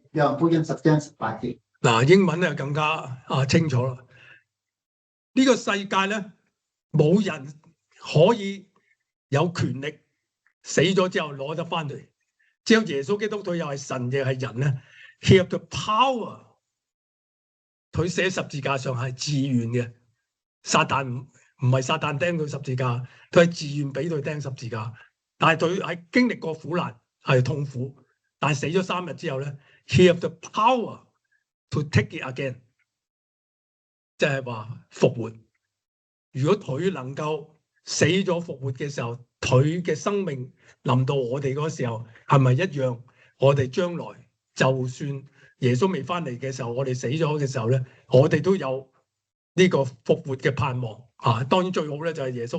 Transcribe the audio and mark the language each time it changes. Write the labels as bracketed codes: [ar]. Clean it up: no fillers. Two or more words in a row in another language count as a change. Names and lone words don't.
[yue] 約翰福音10章18節。嗱，英文咧更加清楚啦。呢個世界咧冇人可以有權力死咗之後攞得翻嚟，只有耶穌基督佢又係神亦係人咧。 [en] He have the power。 [yue] 佢寫十字架上係自願嘅，撒旦唔係撒旦釘佢十字架，佢係自願俾佢釘十字架。但係佢喺經歷過苦難係痛苦，但係死咗3日之後咧 ， [en] He have the power to take it again， [yue] 即係話復活。如果佢能夠死咗復活嘅時候，佢嘅生命臨到我哋嗰時候，係咪一樣？我哋將來就算耶穌未翻嚟嘅時候，我哋死咗嘅時候咧，我哋都有呢個復活嘅盼望當然最好咧就係耶穌